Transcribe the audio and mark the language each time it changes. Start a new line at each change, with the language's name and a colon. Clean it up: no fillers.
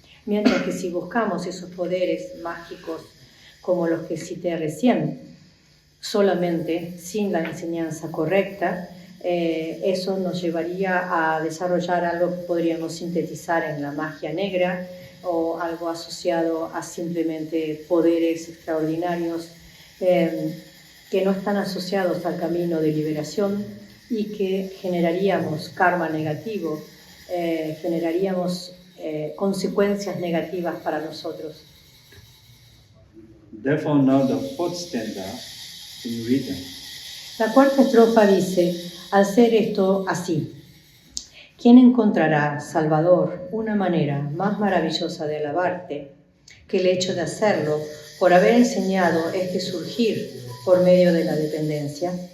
Spanish: Mientras que si buscamos esos poderes mágicos como los que cité recién, solamente sin la enseñanza correcta, eso nos llevaría a desarrollar algo que podríamos sintetizar en la magia negra o algo asociado a simplemente poderes extraordinarios que no están asociados al camino de liberación y que generaríamos karma negativo, generaríamos consecuencias negativas para nosotros.
English: Therefore, now the fourth stanza in rhythm.
Spanish: La cuarta estrofa dice: al ser esto así, ¿quién encontrará, Salvador, una manera más maravillosa de alabarte que el hecho de hacerlo por haber enseñado este surgir por medio de la dependencia?